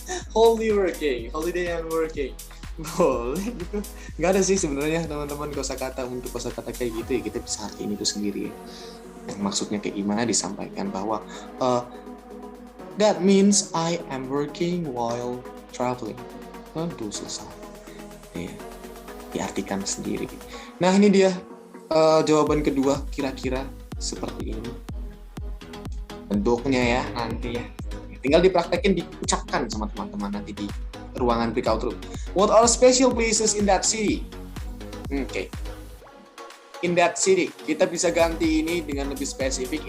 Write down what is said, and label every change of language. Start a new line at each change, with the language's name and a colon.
English: Holy working, holiday and working.
Indonesian: Boleh gitu. Nggak ada sih sebenarnya teman-teman kosakata untuk kosakata kayak gitu ya, kita bisa artiin itu sendiri ya. Yang maksudnya kayak gimana disampaikan bahwa
English: that means I am working while traveling.
Indonesian: Aduh selesai. Ya, diartikan sendiri. Nah ini dia jawaban kedua kira-kira seperti ini. Bentuknya ya nanti ya. Tinggal dipraktekin, diucapkan sama teman-teman nanti di ruangan breakout room.
English: What are special places in that city? Oke. In that city.
Indonesian: Kita bisa ganti ini dengan lebih spesifik.